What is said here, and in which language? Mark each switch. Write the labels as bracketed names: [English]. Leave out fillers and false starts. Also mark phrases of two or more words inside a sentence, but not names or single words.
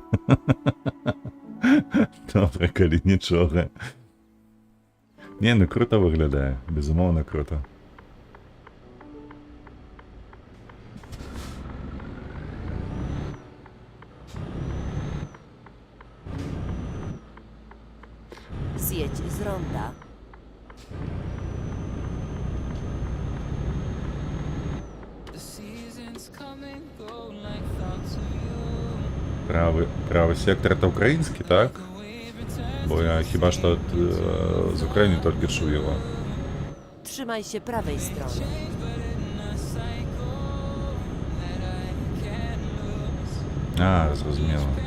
[Ukrainian] Добре, коли нічого. Ні, ну круто виглядає. Безумовно круто. [Polish] Zjedź z ronda. [English] The seasons come and go like thoughts of you. [Ukrainian] Правий сектор это український, так? Бо я хіба що з України тільки чув його. [Polish] Trzymaj się prawej strony. [Ukrainian] А, зрозуміло.